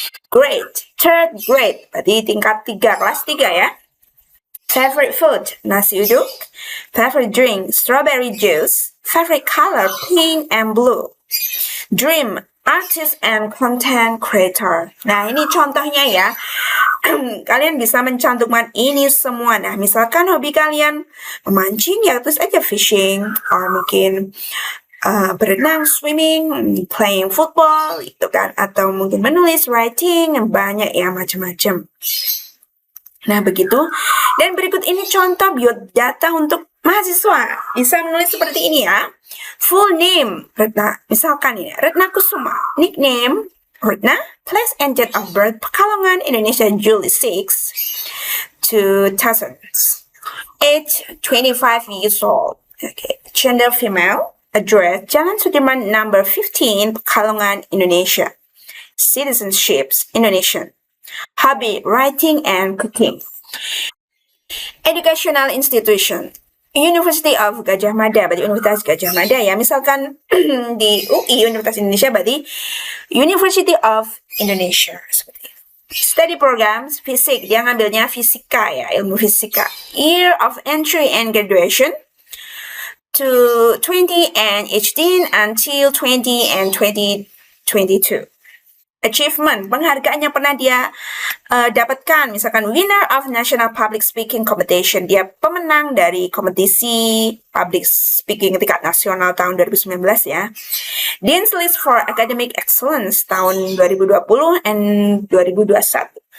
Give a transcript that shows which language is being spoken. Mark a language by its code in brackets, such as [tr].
[en] Grade, third grade, [id] berarti tingkat 3, kelas 3 ya. [en] Favorite food, nasi uduk. Favorite drink, strawberry juice. Favorite color, pink and blue. Dream, artist and content creator. [id] Nah, ini contohnya ya. Kalian bisa mencantumkan ini semua. Nah, misalkan hobi kalian memancing, ya terus aja fishing. Or mungkin berenang, swimming, [en] playing football, [id] gitu kan. Atau mungkin menulis, writing, banyak ya macam-macam. Nah, begitu. Dan berikut ini contoh biodata untuk mahasiswa. Bisa menulis seperti ini ya. [en] Full name, Retna. [id] Misalkan ini, [en] Retna Kusuma. Nickname, Retna. Place and date of birth, Pekalongan, Indonesia, July 6, 2000. Age, 25 years old. Okay. Gender, female. Address, Jalan Sudirman, number 15, Pekalongan, Indonesia. Citizenships, Indonesian. Hobby, writing and cooking. Educational institution, University of Gadjah Mada, [id] berarti Universitas Gadjah Mada ya. Misalkan di UI, Universitas Indonesia, berarti University of Indonesia. [en] Study programs, [id] fisik, dia ngambilnya fisika ya, ilmu fisika. [en] Year of entry and graduation, to 20 and 18 until 20 and 2022. [id] achievement, penghargaan yang pernah dia dapatkan. Misalkan [en] winner of National Public Speaking Competition, [id] dia pemenang dari kompetisi public speaking tingkat nasional tahun 2019 ya. [en] Dean's List for Academic Excellence tahun 2020 and 2021.